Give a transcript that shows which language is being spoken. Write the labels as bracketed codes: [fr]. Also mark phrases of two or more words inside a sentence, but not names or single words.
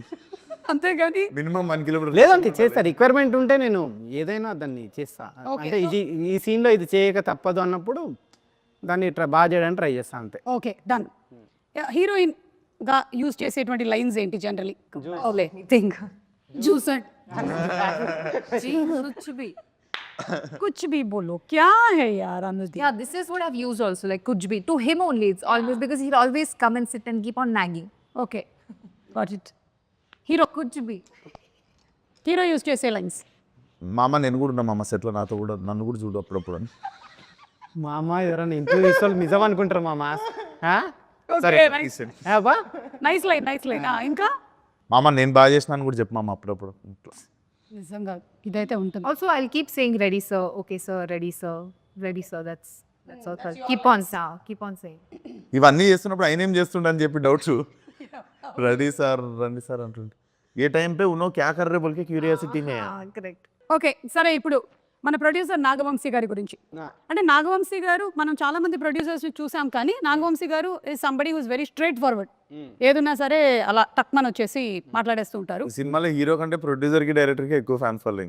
[te] అంతేగాని [en] minimum 1 kilometer [te] లేదంటే చేస్తా రిక్వైర్మెంట్ ఉంటే నేను ఏదైనా దాన్ని చేస్తా అంటే ఈ సీన్లో ఇది చేయక తప్పదు అన్నప్పుడు దాన్ని బాగా చేయడానికి ట్రై చేస్తా అంతే [en] okay done heroine [te] గా యూజ్ చేసేటువంటి లైన్స్ ఏంటి జనరలీ [en] Think. [hi] జూసర్ कुछ भी बोलो क्या है यार अनुदीप [en] Yeah, this is what I've used also. [hi] Like कुछ भी. [en] To him only, it's always because he'll always come and sit and keep on nagging. okay got it hero [hi] कुछ भी. [en] hero use [te] చేసే లైన్స్ మామ నేను కూడా ఉన్నా మామ సెట్లో నాతో కూడా నన్ను కూడా చూడు అప్పుడప్పుడు అని మా అమ్మ ఎవరైనా ఇంటర్వ్యూ ఇస్తే నిజం అనుకుంటారు మామ సరే [en] nice line ఇంకా [te] మామ నేను బాగా చేసినాను కూడా చెప్పు మామ అప్పుడప్పుడు నిజంగా ఇదైతే ఉంటుంది [en] Also, I'll keep saying ready, sir. Okay, sir. Ready, sir. Ready, sir. That's all. Sir. Keep on, sir. Keep on saying. [te] ఇవన్నీ చేస్తున్నప్పుడు ఆయన ఏం చేస్తుండ అని చెప్పి [en] doubts ready sir [te] రండి సార్ అంటుండే [hi] ए टाइम पे उन्नो क्या कर रे बोलके क्यूरियोसिटी ने [en] Correct. [te] ఓకే సరే ఇప్పుడు మన ప్రొడ్యూసర్ నాగవంశీ గారి గురించి అంటే నాగవంశీ గారు మనం చాలా మంది ప్రొడ్యూసర్స్ చూసాం కానీ నాగవంశీ గారు [en] is somebody who's very straight forward [te] ఏదున్నా సరే అలా టక్మన్ వచ్చేసి మాట్లాడేస్తూ ఉంటారు సినిమాలో హీరో కంటే ప్రొడ్యూసర్ కి డైరెక్టర్ కి ఎక్కువ [en] fan following